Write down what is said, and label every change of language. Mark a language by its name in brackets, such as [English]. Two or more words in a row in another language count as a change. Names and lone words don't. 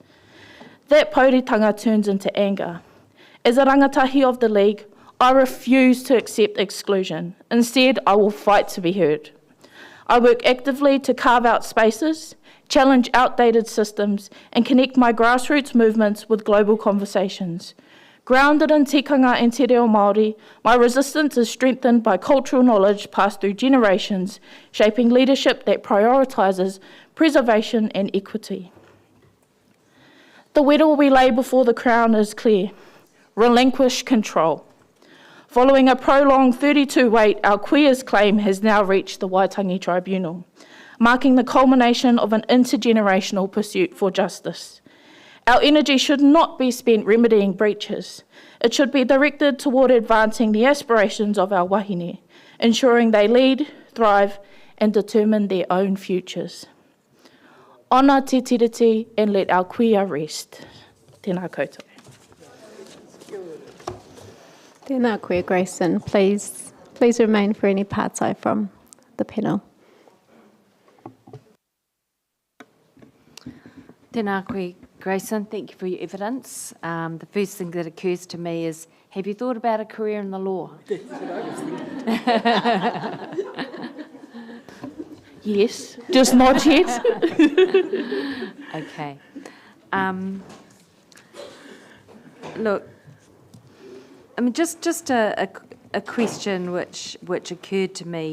[English] That pauritanga turns into anger. As a rangatahi of the League, I refuse to accept exclusion. Instead, I will fight to be heard. I work actively to carve out spaces, challenge outdated systems, and connect my grassroots movements with global conversations. Grounded in tikanga and [Māori] te reo Māori, [English] my resistance is strengthened by cultural knowledge passed through generations, shaping leadership that prioritises preservation and equity. The wero we lay before the Crown is clear: relinquish control. Following a prolonged 32 wait, our queers claim has now reached the Waitangi Tribunal, marking the culmination of an intergenerational pursuit for justice. Our energy should not be spent remedying breaches. It should be directed toward advancing the aspirations of our wahine, ensuring they lead, thrive, and determine their own futures. Honour [Māori] te tiriti [English] and let our kuia rest. [Māori] Tēnā koutou. Tēnā koe, Grayson. [English] Please remain for any pātai from the panel. [Māori] Tēnā koe, Grayson. [English] Thank you for your evidence. The first thing that occurs to me is, have you thought about a career in the law? That's what I was thinking. Yes, just not yet. Okay. Look, I mean, just a question which occurred to me.